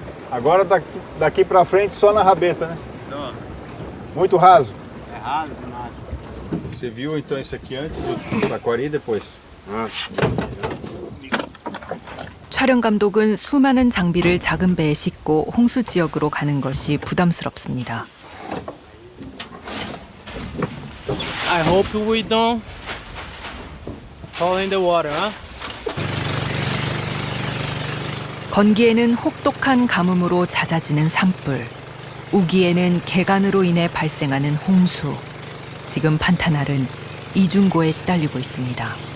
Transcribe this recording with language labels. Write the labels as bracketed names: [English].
[Portuguese] Agora daqui pra frente só na rabeta, né? Muito raso. É raso demais. Você viu então isso aqui antes do Taquari e depois? [Korean] 촬영 감독은 수많은 장비를 작은 배에 싣고 홍수 지역으로 가는 것이 부담스럽습니다. [English] I hope we don't fall in the water, huh? [Korean] 건기에는 혹독한 가뭄으로 잦아지는 산불, 우기에는 개간으로 인해 발생하는 홍수. 지금 판타날은 이중고에 시달리고 있습니다.